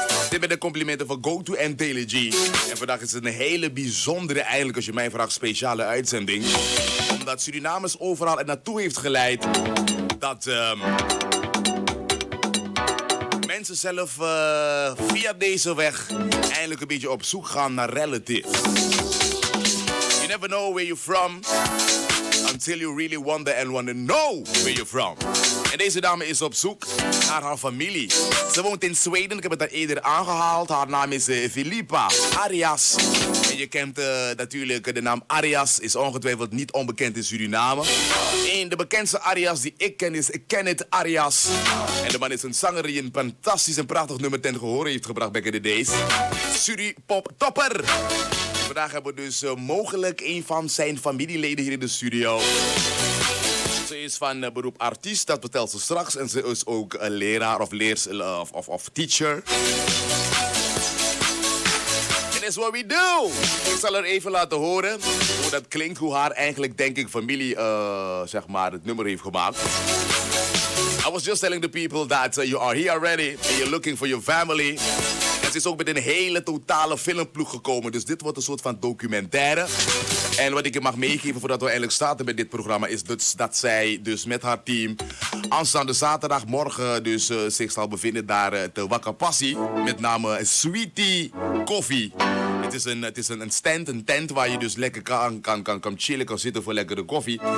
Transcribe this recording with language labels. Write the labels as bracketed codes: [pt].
[nl] Dit met de complimenten van Go To en Daily G. En vandaag is het een hele bijzondere, eigenlijk als je mij vraagt, speciale uitzending. Omdat Surinamers overal er naartoe heeft geleid dat mensen zelf via deze weg eindelijk een beetje op zoek gaan naar relatives. [en] You never know where you're from until you really wonder and want to know where you're from. [nl] En deze dame is op zoek naar haar familie. Ze woont in Zweden, ik heb het daar eerder aangehaald. Haar naam is Filippa Arrias. En je kent natuurlijk de naam Arrias, is ongetwijfeld niet onbekend in Suriname. En de bekendste Arrias die ik ken is Kenneth Arrias. En de man is een zanger die een fantastisch en prachtig nummer ten gehore heeft gebracht [en] back in the days. [nl] Suri-pop topper. Vandaag hebben we dus mogelijk een van zijn familieleden hier in de studio. Ze is van beroep artiest, dat vertelt ze straks. En ze is ook een leraar of teacher. En dat is [en] what we do. [nl] Ik zal er even laten horen hoe dat klinkt, hoe haar eigenlijk, denk ik, familie zeg maar het nummer heeft gemaakt. [en] I was just telling the people that you are here already and you're looking for your family. [nl] En ze is ook met een hele totale filmploeg gekomen. Dus dit wordt een soort van documentaire. En wat ik je mag meegeven voordat we eindelijk starten met dit programma is dat zij dus met haar team aanstaande zaterdagmorgen dus zich zal bevinden daar te Wakapassi. Met name Sweetie Koffie. Het is een stand, een tent waar je dus lekker kan chillen, kan zitten voor lekkere koffie.